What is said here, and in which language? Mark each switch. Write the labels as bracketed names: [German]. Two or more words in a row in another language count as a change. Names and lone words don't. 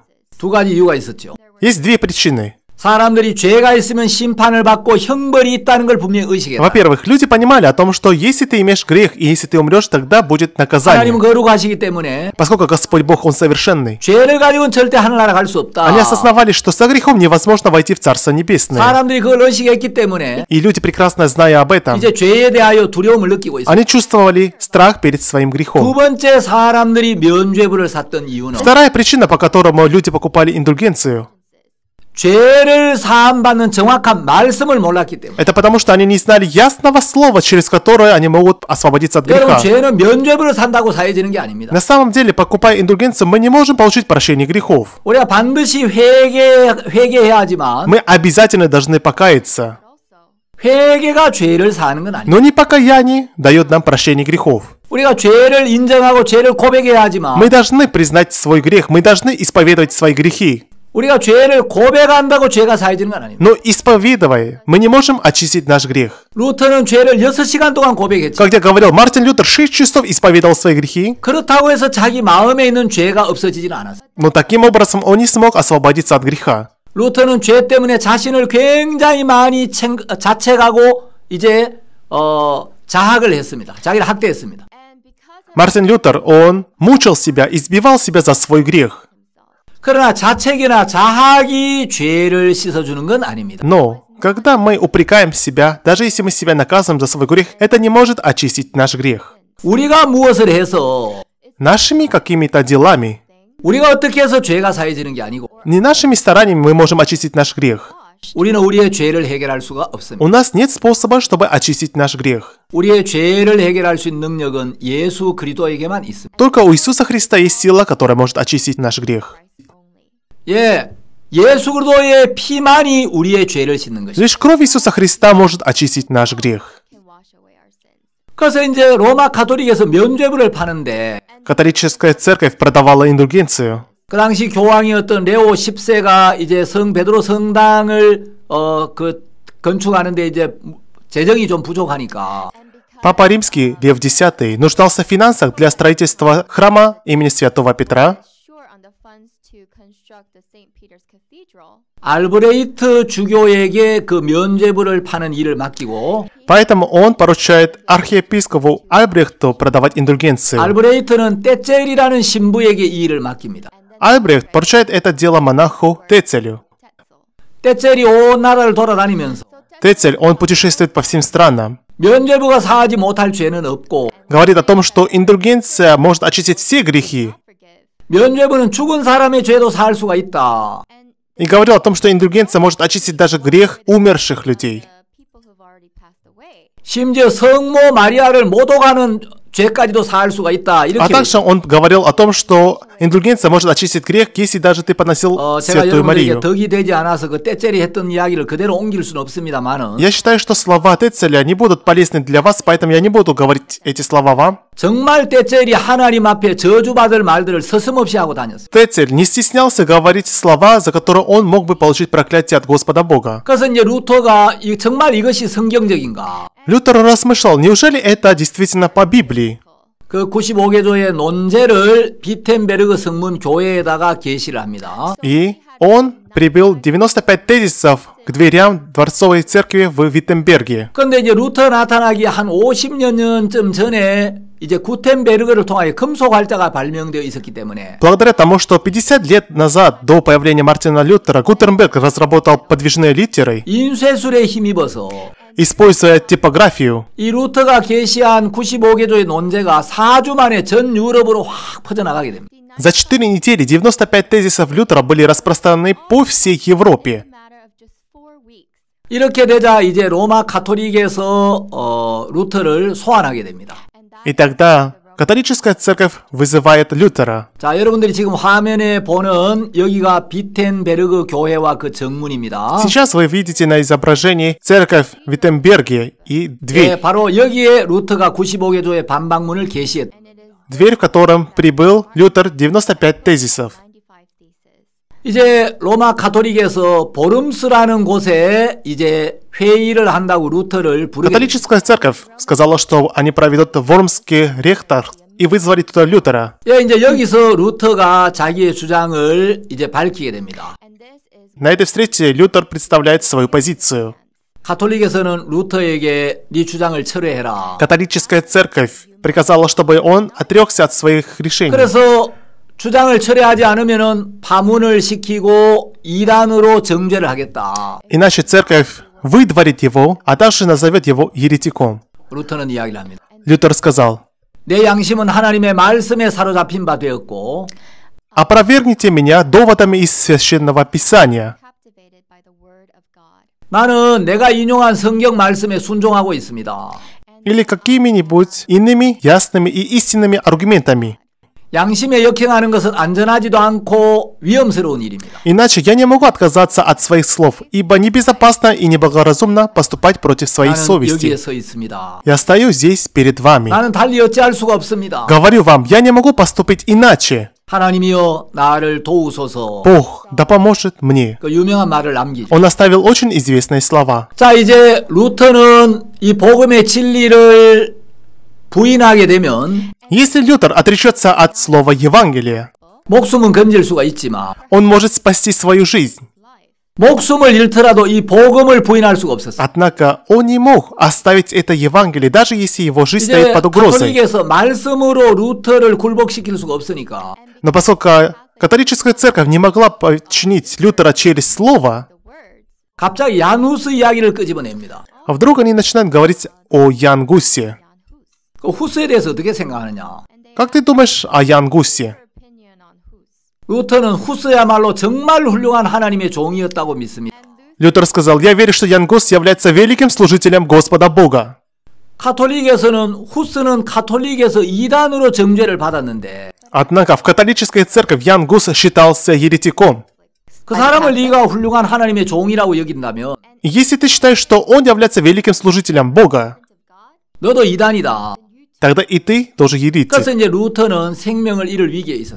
[Korean] 두 가지 이유가 있었죠. [Russian] Есть две причины. [Korean] 사람들이 죄가 있으면 심판을 받고 형벌이 있다는 걸 분명히 의식했다. [Russian] Во-первых, люди понимали о том, что если ты имеешь грех, и если ты умрешь, тогда будет наказание. [Korean] 하나님은 거룩하시기 때문에 [Russian] Поскольку Господь Бог, Он совершенный. [Korean] 죄를 가지고는 절대 하늘나라 갈 수 없다. [Russian] Они осознавали, что со грехом невозможно войти в Царство Небесное. [Korean] 사람들이 그걸 의식했기 때문에 [Russian] И люди, прекрасно зная об этом, [Korean] 이제 죄에 대하여 두려움을 느끼고 있어요. [Russian] они чувствовали страх перед своим [Korean] 두 [Russian] грехом. [Korean] 번째 사람들이 면죄부를 샀던 이유는 [Russian] Вторая причина, по которому люди покупали индульгенцию, [Korean] 죄를 사함받는 정확한 말씀을 몰랐기 때문에. [Russian] это потому, что они не знали ясного слова, через которое они могут освободиться от [Korean] 여러분 [Russian] греха. [Korean] 죄는 면죄부를 산다고 사해지는 게 아닙니다. [Russian] На самом деле, покупая индульгенцию, мы не можем получить прощение грехов. [Korean] 우리가 반드시 회개해야 하지만 [Russian] Мы обязательно должны покаяться. [Korean] 회개가 죄를 사는 건 아닙니다. [Russian] Но не покаяние дает нам прощение грехов. [Korean] 우리가 죄를 인정하고 죄를 고백해야 하지만 [Russian] Мы должны признать свой грех, мы должны исповедовать свои грехи. [Korean] 우리가 죄를 고백한다고 죄가 사해지는 건 아닙니다. [Russian] Но исповедуя, мы не можем очистить наш грех. [Korean] 루터는 죄를 6시간 동안 고백했죠. [Russian] Как я говорил, Мартин Лютер 6 часов исповедовал свои грехи, [Korean] 그렇다고 해서 자기 마음에 있는 죄가 없어지지는 않았어요. [Russian] но таким образом он не смог освободиться от греха. [Korean] 루터는 죄 때문에 자신을 굉장히 많이 자책하고 이제 자학을 했습니다. 자기를 학대했습니다. [Russian] Мартин Лютер, он мучил себя, избивал себя за свой грех. [Korean] 그러나 자책이나 자학이 죄를 씻어주는 건 아닙니다. [Russian] Но когда мы упрекаем себя, даже если мы себя наказываем за свой грех, это не может очистить наш грех. [Korean] 우리가 무엇을 해서 [Russian] Нашими какими-то делами, [Korean] 우리가 어떻게 해서 죄가 사해지는 게 아니고 [Russian] не нашими стараниями мы можем очистить наш грех. [Korean] 우리는 우리의 죄를 해결할 수가 없습니다. [Russian] У нас нет способа, чтобы очистить наш грех. [Korean] 우리의 죄를 해결할 수 있는 능력은 예수 그리스도에게만 있습니다. [Russian] Только у Иисуса Христа есть сила, которая может очистить наш грех. [Korean] 예, 예수 그리스도의 피만이 우리의 죄를 씻는 것입니다. [Russian] Лишь кровь Иисуса Христа может очистить наш грех. [Korean] 그래서 이제 로마 가톨릭에서 면죄부를 파는데 [Russian] Католическая церковь продавала индульгенцию. [Korean] 그 당시 교황이었던 레오 10세가 이제 성 베드로 성당을 건축하는데 이제 재정이 좀 부족하니까 [Russian] Папа Римский, Лев X, нуждался в финансах для строительства храма имени Святого Петра. [Korean] 알브레이트 주교에게 그 면죄부를 파는 일을 맡기고 [Russian] Поэтому он поручает архиепископу Альбрехту продавать индульгенцию. [Korean] 알브레이트는 떼첼이라는 신부에게 이 일을 맡깁니다. [Russian] Альбрехт поручает это дело монаху Тецелю. [Korean] 떼첼이 온 나라를 돌아다니면서 [Russian] Тецель, он путешествует по всем странам. [Korean] 면죄부가 사하지 못할 죄는 없고 [Russian] Говорит о том, что индульгенция может очистить все грехи. [Korean] 면죄부는 죽은 사람의 죄도 사할 수가 있다. [Russian] И говорил о том, что индульгенция может очистить даже грех умерших людей. [Korean] 심지어 성모 마리아를 모독하는 죄까지도 사할 수가 있다. [Russian] А [Korean] 이렇게 [Russian] также он говорил о том, что индульгенция может очистить грех, если даже ты поносил [Korean] 제가 [Russian] Святую [Korean] 여러분들에게 [Russian] Марию. [Korean] 덕이 되지 않아서 그 때째리 했던 이야기를 그대로 옮길 수는 없습니다만은 [Russian] Я считаю, что слова Тецеля не будут полезны для вас, поэтому я не буду говорить эти слова вам. [Korean] 정말 때째리 하나님 앞에 저주받을 말들을 서슴없이 하고 다녔어요. [Russian] Тецель не стеснялся говорить слова, за которые он мог бы получить проклятие от Господа Бога. [Korean] 그래서 이제 루터가 정말 이것이 성경적인가? [Russian] Лютер размышлял, неужели это действительно по Библии? [Korean] 그 95개조의 논제를 비텐베르그 성문 교회에다가 게시를 합니다. [Russian] И он прибил 95 тезисов к дверям Дворцовой церкви в Виттенберге. [Korean] 그런데 이제 루터 나타나기 한 50년쯤 전에 이제 구텐베르그를 통하여 금속 활자가 발명되어 있었기 때문에 [Russian] Благодаря тому, что 50 лет назад, до появления Мартина Лютера, Гутенберг разработал подвижные литеры, [Korean] 인쇄술에 힘입어서 [Russian] используя типографию. [Korean] 이 루터가 게시한 95개조의 논제가 4주 만에 전 유럽으로 확 퍼져나가게 됩니다. [Russian] За 4 недели 95 тезисов Лютера были распространены по всей Европе. [Korean] 이렇게 되자 이제 로마 가톨릭에서 루터를 소환하게 됩니다. [Russian] И тогда католическая церковь вызывает Лютера. [Korean] 자, 여러분들이 지금 화면에 보는 여기가 비텐베르그 교회와 그 정문입니다. [Russian] Сейчас вы видите на изображении церковь в Виттенберге и дверь. [Korean] 네, 바로 여기에 루터가 95개조의 반박문을 게시했. [Russian] Дверь, в котором прибыл Лютер 95 тезисов. [Korean] 이제 로마 가톨릭에서 보름스라는 곳에 이제 회의를 한다고 루터를 부르게 됩니다. [Russian] Католическая церковь сказала, что они проведут Вормский ректор и вызвали туда Лютера. [Korean] 예, 이제 여기서 루터가 자기의 주장을 이제 밝히게 됩니다. [Russian] На этой встрече Лютер представляет свою позицию. [Korean] 가톨릭에서는 루터에게 네 주장을 철회해라. [Russian] Католическая церковь приказала, чтобы он отрекся от своих решений. [Korean] 그래서 주장을 철회하지 않으면은 파문을 시키고 이단으로 정죄를 하겠다. [Russian] Иначе церковь выдворит его, а также назовет его еретиком. [Korean] 루터는 이야기를 합니다. [Russian] Лютер сказал: [Korean] 내 양심은 하나님의 말씀에 사로잡힌 바 되었고 [Russian] «Опровергните меня доводами из Священного Писания». [Korean] 나는 내가 인용한 성경 말씀에 순종하고 있습니다. [Russian] Или какими-нибудь иными ясными и истинными аргументами. [Korean] 양심에 역행하는 것은 안전하지도 않고 위험스러운 일입니다. [Russian] Иначе я не могу отказаться от своих слов, ибо небезопасно и неблагоразумно поступать против своей [Korean] 나는 [Russian] совести. [Korean] 여기에 서 있습니다. [Russian] Я стою здесь перед вами. [Korean] 나는 달리 어찌할 수가 없습니다. [Russian] Говорю вам, я не могу поступить иначе. [Korean] 하나님이여 나를 도우소서. [Russian] Бог да поможет мне. [Korean] 그 유명한 말을 남기죠. [Russian] Он оставил очень известные слова. [Korean] 자, 이제 루터는 이 복음의 진리를 부인하게 되면 [Russian] Если Лютер отречется от слова Евангелия, [Korean] 목숨은 건질 수가 있지만 [Russian] он может спасти свою жизнь. [Korean] 목숨을 잃더라도 이 복음을 부인할 수가 없었어요. [Russian] Однако он не мог оставить это Евангелие, даже если его жизнь [Korean] 이제 [Russian] стоит под угрозой. [Korean] 가톨릭에서 말씀으로 루터를 굴복시킬 수가 없으니까 [Russian] Но поскольку католическая церковь не могла подчинить Лютера через слово, [Korean] 갑자기 야누스 이야기를 끄집어냅니다. [Russian] вдруг они начинают говорить о Ян Гусе. [Korean] 그 후스에 대해서 어떻게 생각하느냐? [Russian] Как ты думаешь о Ян Гусе? [Korean] 루터는 후스야말로 정말 훌륭한 하나님의 종이었다고 믿습니다. [Russian] Лютер сказал: «Я верю, что Ян Гус является великим служителем Господа Бога». [Korean] 가톨릭에서는 후스는 가톨릭에서 이단으로 정죄를 받았는데 [Russian] Однако в католической церкви Ян Гус считался еретиком. [Korean] 그 사람을 네가 훌륭한 하나님의 종이라고 여긴다면 [Russian] И если ты считаешь, что он является великим служителем Бога, [Korean] 너도 이단이다. [Russian] тогда и ты тоже еретик. [Korean] 그래서 이제 루터는 생명을 잃을 위기에 있었어요.